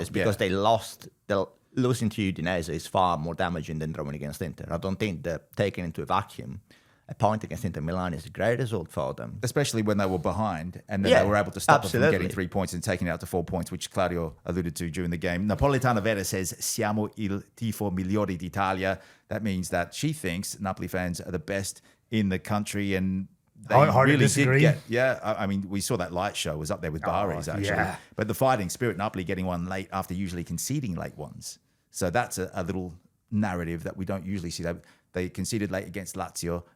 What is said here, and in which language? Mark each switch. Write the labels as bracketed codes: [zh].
[en] It's because they lost. Losing to Udinese is far more damaging than drawing against Inter. I don't think they're taken into a vacuum. A point against Inter Milan is a great result for them. Especially when they were behind and then they were able to stop them from getting 3 points and taking it out to 4 points, which Claudio alluded to during the game. Napolitana Vera says, [it] Siamo il tifo migliore d'Italia. [en] That means that she thinks Napoli fans are the best in the country, and they really did get... Yeah, I mean, we saw that light show was up there with Bari's, actually. Yeah. But the fighting spirit, Napoli getting one late after usually conceding late ones. So that's a little narrative that we don't usually see. They conceded late against Lazio.